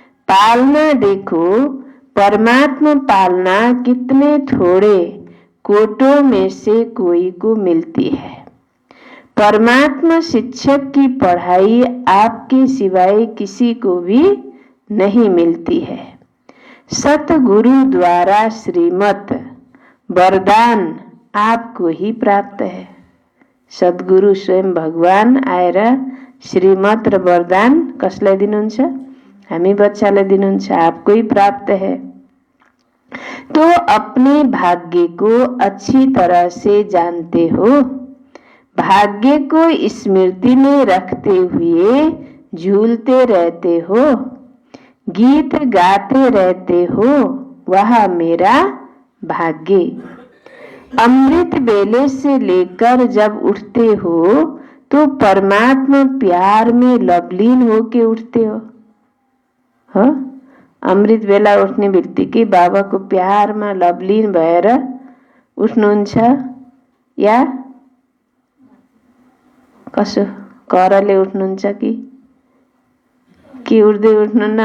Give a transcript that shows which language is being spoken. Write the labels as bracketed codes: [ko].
[hi] पालना देखो, परमात्मा पालना कितने थोड़े कोटों में से कोई को मिलती है। परमात्मा शिक्षक की पढ़ाई आपके सिवाय किसी को भी नहीं मिलती है। सतगुरु द्वारा श्रीमत वरदान आपको ही प्राप्त है। [ne] सद्गुरु स्वयं भगवान आएर श्रीमत र वरदान कसलाई दिनुहुन्छ? हामी बच्चालाई दिनुहुन्छ, [hi] आपको ही प्राप्त है। तो अपने भाग्य को अच्छी तरह से जानते हो। भाग्य को स्मृति में रखते हुए झूलते रहते हो, गीत गाते रहते हो, वह मेरा भाग्य। अमृत बेले से लेकर जब उठते हो तो परमात्मा प्यार में लवलीन होके उठते हो। [ne] अमृत बेला उठ्ने बित्तिकै बाबाको प्यारमा लवलीन भएर उठ्नुहुन्छ या कसो करले उठ्नुहुन्छ कि उठ्दै उठ्नुहुन्न?